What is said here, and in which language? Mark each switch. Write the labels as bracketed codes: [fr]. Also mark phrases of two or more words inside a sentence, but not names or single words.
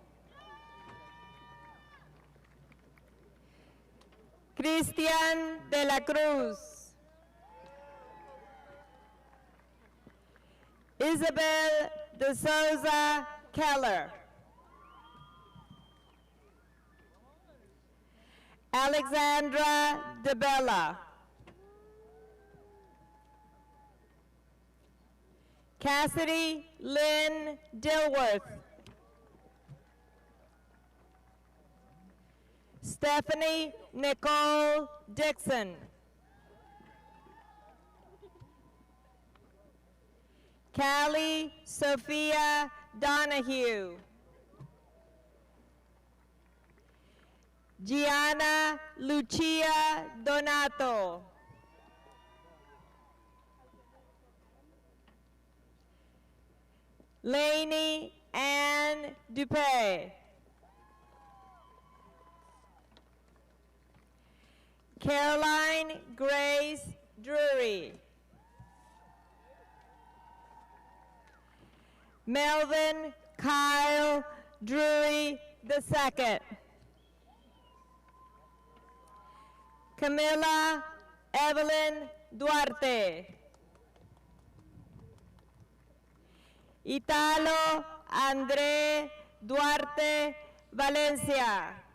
[en] Cristian de la Cruz. Isabel de Souza Keller. Alexandra de Bella. Cassidy Lynn Dilworth. Stephanie Nicole Dixon. Callie Sophia Donahue. Gianna Lucia Donato. Lainey Ann Dupay. Caroline Grace Drury. Melvin Kyle Drury II. Camilla Evelyn Duarte. Italo André Duarte Valencia.